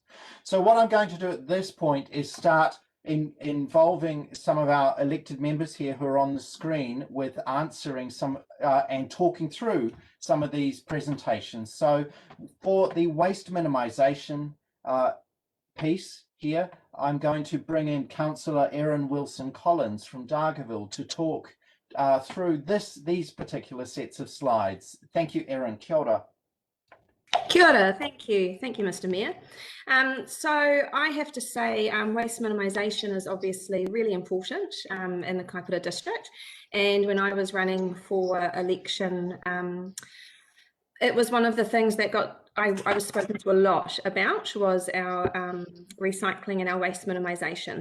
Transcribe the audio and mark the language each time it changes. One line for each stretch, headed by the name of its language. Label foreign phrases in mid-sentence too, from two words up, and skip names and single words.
English: So what I'm going to do at this point is start involving some of our elected members here who are on the screen with answering some and talking through some of these presentations. So for the waste minimisation piece here, I'm going to bring in Councillor Erin Wilson-Collins from Dargaville to talk through these particular sets of slides. Thank you, Erin.
Māori: Kia ora. Kia ora,
English: thank you, Mr. Mayor. So I have to say waste minimisation is obviously really important in the Kaipara District, and when I was running for election, it was one of the things that I was spoken to a lot about was our recycling and our waste minimisation.